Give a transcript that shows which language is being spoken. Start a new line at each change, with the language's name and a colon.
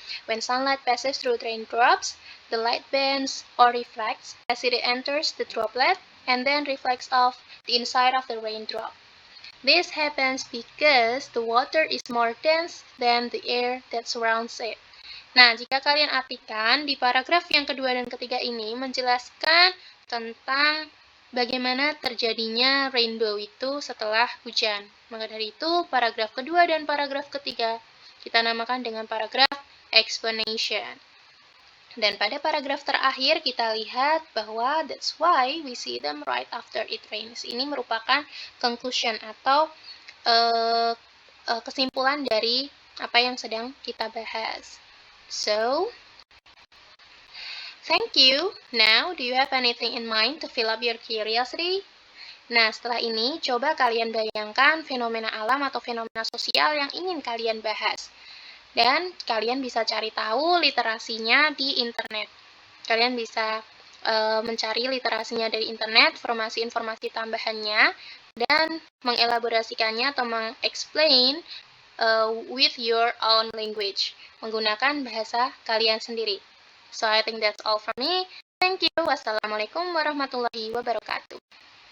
English: When sunlight passes through raindrops, the light bends or reflects as it enters the droplet and then reflects off the inside of the raindrop. This happens because the water is more dense than the air that surrounds it.
Indonesian: Nah, jika kalian artikan, di paragraf yang kedua dan ketiga ini menjelaskan tentang bagaimana terjadinya rainbow itu setelah hujan. Maka dari itu, paragraf kedua dan paragraf ketiga kita namakan dengan paragraf explanation. Dan pada paragraf terakhir kita lihat bahwa
English: that's why we see them right after it rains.
Indonesian: Ini merupakan conclusion atau kesimpulan dari apa yang sedang kita bahas.
English: So, thank you. Now, do you have anything in mind to fill up your curiosity?
Indonesian: Nah, setelah ini, coba kalian bayangkan fenomena alam atau fenomena sosial yang ingin kalian bahas. Dan kalian bisa cari tahu literasinya di internet. Kalian bisa mencari literasinya dari internet, informasi-informasi tambahannya, dan mengelaborasikannya atau mengexplain
English: with your own language,
Indonesian: menggunakan bahasa kalian sendiri.
English: So, I think that's all from me. Thank you.
Arabic: Wassalamualaikum warahmatullahi wabarakatuh.